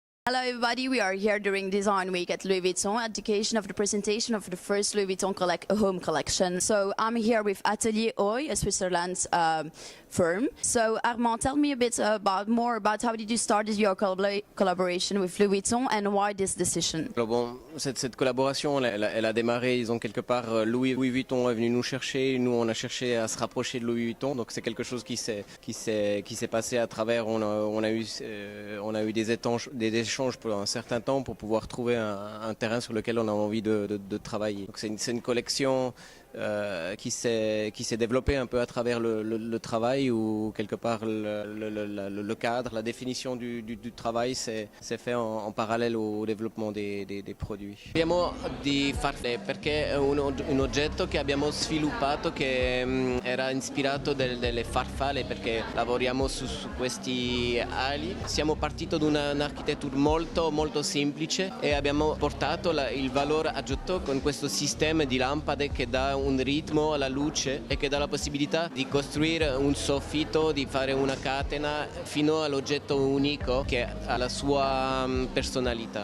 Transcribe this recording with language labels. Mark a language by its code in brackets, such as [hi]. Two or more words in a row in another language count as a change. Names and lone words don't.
[en] Hello everybody, we are here during Design Week at Louis Vuitton at the occasion of the presentation of the first Louis Vuitton home collection. So I'm here with Atelier Oy, a Switzerland firm. So Armand, tell me a bit more about how did you start your collaboration with Louis Vuitton and why this decision? [fr] Alors bon, cette collaboration, elle a démarré, disons quelque part, Louis Vuitton est venu nous chercher, nous on a cherché à se rapprocher de Louis Vuitton, donc c'est quelque chose qui s'est passé à travers, on a eu des échanges pour un certain temps pour pouvoir trouver un terrain sur lequel on a envie de travailler. Donc c'est une collection qui s'est développée un peu à travers le travail, où quelque part le cadre, la définition du travail s'est fait en parallèle au développement des produits. [it] Abbiamo di farfalle perché è un oggetto che abbiamo sviluppato che era ispirato delle farfalle, perché lavoriamo su questi ali. Siamo partiti da un'architettura molto semplice e abbiamo portato il valore aggiunto con questo sistema di lampade che dà un ritmo alla luce e che dà la possibilità di costruire un soffitto, di fare una catena fino all'oggetto unico che ha la sua personalità.